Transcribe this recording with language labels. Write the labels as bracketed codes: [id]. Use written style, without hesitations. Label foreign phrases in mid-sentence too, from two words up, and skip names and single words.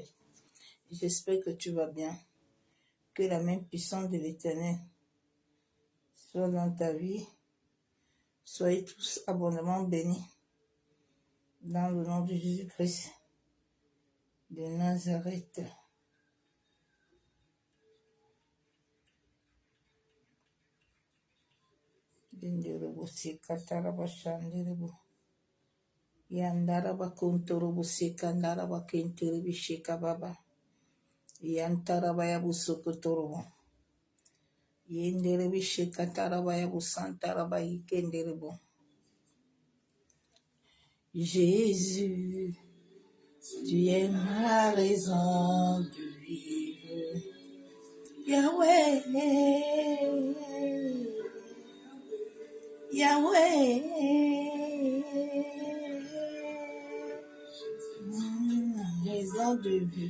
[fr] J'espère que tu vas bien. Que la main puissante de l'Éternel soit dans ta vie. Soyez tous abondamment bénis. Dans le nom de Jésus-Christ de Nazareth. Dinderebo sekataraba shanderebo. Yandaraba kontorobo sekandaraba kenterebi shekababa. Yantaraba yabu sokotorobo. Yenderebi shekataraba yabu santaraba ikenderebo. Jésus, tu es ma raison de vivre. Yahweh, Yahweh, raison de vivre.